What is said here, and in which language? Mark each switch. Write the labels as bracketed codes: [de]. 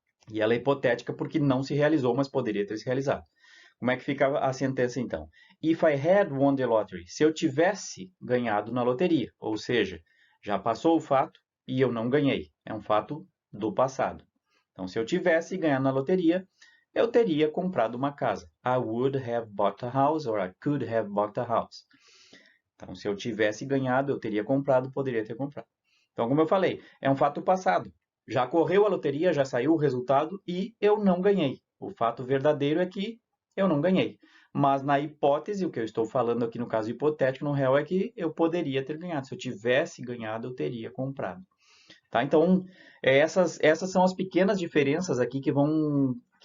[pt] E ela é hipotética porque não se realizou, mas poderia ter se realizado. Como é que fica a sentença, então? [en] If I had won the lottery, [pt] se eu tivesse ganhado na loteria, ou seja, já passou o fato e eu não ganhei. É um fato do passado. Então, se eu tivesse ganhado na loteria, eu teria comprado uma casa. [en] I would have bought a house, or I could have bought a house. [pt] Então, se eu tivesse ganhado, eu teria comprado, poderia ter comprado. Então, como eu falei, é um fato passado. Já correu a loteria, já saiu o resultado e eu não ganhei. O fato verdadeiro é que eu não ganhei. Mas na hipótese, o que eu estou falando aqui no caso hipotético, no real, é que eu poderia ter ganhado. Se eu tivesse ganhado, eu teria comprado. Tá? Então, essas são as pequenas diferenças aqui que